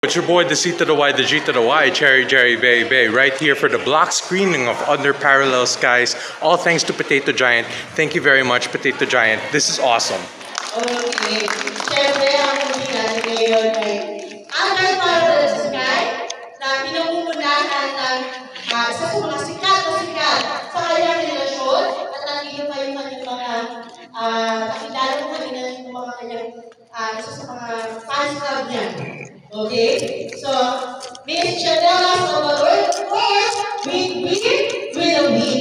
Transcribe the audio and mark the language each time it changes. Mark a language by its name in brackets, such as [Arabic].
[English] It's your boy, the C to the Y, the G to the Y, Cherry Jerry Bay Bay, right here for the block screening of Under Parallel Skies. All thanks to Potato Giant. Thank you very much, Potato Giant. This is awesome. Okay. [Filipino] Siyempre, ang movie natin ngayon ay Under Parallel Sky na pinamumunahan ng isa sa mga sikat sa kanyang relasyon at nandito pa yung kanyang mga nakilala mo kanina yung mga kanyang isa sa mga fans club niya. [English] Okay? So, Miss Chanela Salvador, of course, with a win.